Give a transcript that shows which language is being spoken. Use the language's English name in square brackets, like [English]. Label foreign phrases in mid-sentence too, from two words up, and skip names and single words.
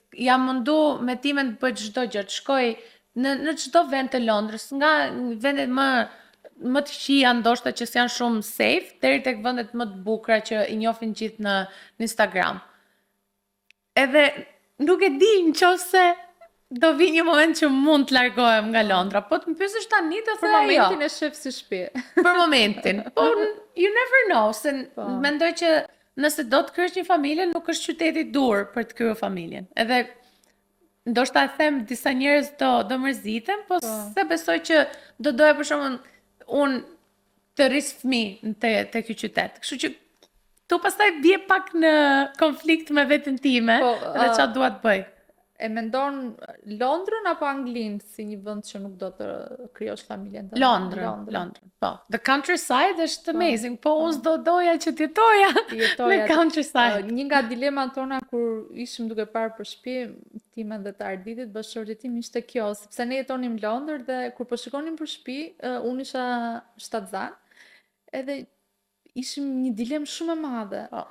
[Albanian] Jam mundu me timen të bëj çdo gjë, të shkoj në çdo vend të Londrës, nga vendet më të këqija ndoshta që janë shumë safe, deri tek vendet më të bukura që i njohin gjithë në Instagram. Edhe nuk e di nëse do vi një moment që mund të largohem nga Londra, po të më pyesësh tani do Për thëja jo. momentin e shef si shtëpi. Për momentin. Po, [English] you never know, [Albanian] se mendoj që nëse do të kryesh një familje, nuk është qyteti i dur për të kryer familjen. Edhe ndoshta e them disa njerëz do mërziten, po se besoj që do doja për shembull unë të rris fëmijë te ky qytet. Kështu që tu pastaj bie pak në konflikt me veten time, Po, edhe çfarë dua të bëj. E mendon Londrën apo Anglinë si një vend që nuk do të krijosh familjen tënde? Londrën. Po, [English] the countryside [Albanian] është amazing, po unë s'do doja që të jetoja në countryside. Një nga dilemat tona kur ishim duke parë për shtëpi, time dhe të Arditit, bashkëshortit tim ishte kjo, sepse ne jetonim në Londër dhe kur po shikonim për shtëpi, unë isha shtatzan, edhe ishim një dilemë shumë e madhe.